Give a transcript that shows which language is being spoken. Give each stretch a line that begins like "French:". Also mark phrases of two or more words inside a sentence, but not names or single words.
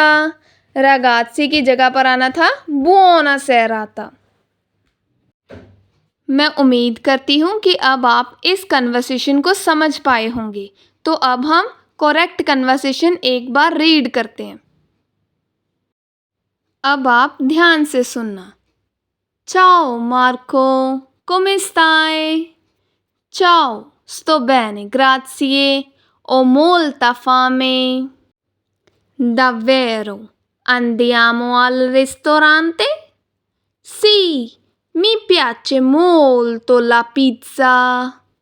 Hindi: रगात्सी की जगह पर आना था
Italian: buona serata.
Hindi: मैं उम्मीद करती हूँ कि अब आप इस कन्वर्सेशन को समझ पाए होंगे। तो अब हम
English: correct conversation
Hindi: एक बार रीड करते हैं। अब आप ध्यान से सुनना।
Italian: Ciao Marco, come stai? Ciao, sto bene, grazie. Ho molta fame. Davvero? Andiamo al ristorante? Sì, mi piace molto la pizza.